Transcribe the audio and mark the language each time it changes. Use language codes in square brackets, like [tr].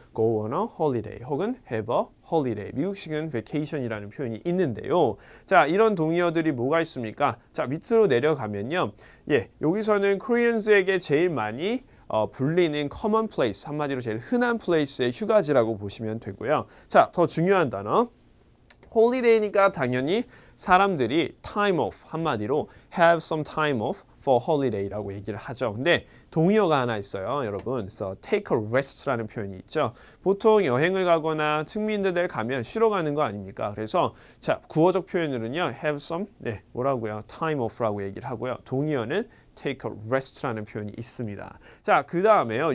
[en] Go on a holiday 혹은 have a holiday. [ko] 미국식은 vacation이라는 표현이 있는데요. 자, 이런 동의어들이 뭐가 있습니까? 자, 밑으로 내려가면요. 여기서는 코리안즈에게 제일 많이 불리는 common place, 한마디로 제일 흔한 place의 휴가지라고 보시면 되고요. 자, 더 중요한 단어. [en] holiday니까 [ko] 당연히 사람들이 [en] time off, 한마디로 have some time off for holiday라고 얘기를 하죠. [ko] 근데 동의어가 하나 있어요, 여러분. 그래서 take a rest라는 표현이 있죠. 보통 여행을 가거나 측민들 가면 쉬러 가는 거 아닙니까? 그래서 자, 구어적 표현으로는요, have some, 뭐라고요? time off라고 얘기를 하고요. 동의어는 take a rest라는 표현이 있습니다. 자, 그 다음에요.